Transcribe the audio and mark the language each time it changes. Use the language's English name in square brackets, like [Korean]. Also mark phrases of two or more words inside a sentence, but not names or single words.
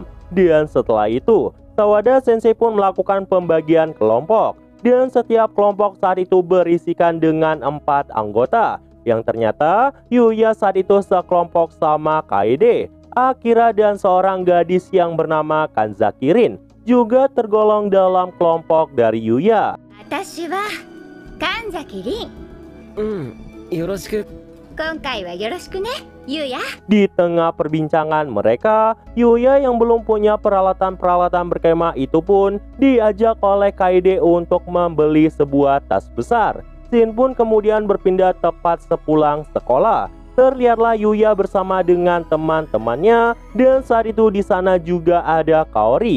[Indonesian] Dan setelah itu, Sawada Sensei pun melakukan pembagian kelompok. Dan setiap kelompok saat itu berisikan dengan 4 anggota. Yang ternyata Yuya saat itu sekelompok sama Kaede, Akira dan seorang gadis yang bernama Kanzakirin juga tergolong dalam kelompok dari Yuya. [Japanese] 私は神崎凛。よろしく。今回はよろしくね、ゆうや。 [Indonesian] Di tengah perbincangan mereka, Yuya yang belum punya peralatan-peralatan berkemah itu pun diajak oleh Kaede untuk membeli sebuah tas besar. Shin pun kemudian berpindah tepat sepulang sekolah. Terlihatlah Yuya bersama dengan teman-temannya dan saat itu di sana juga ada Kaori.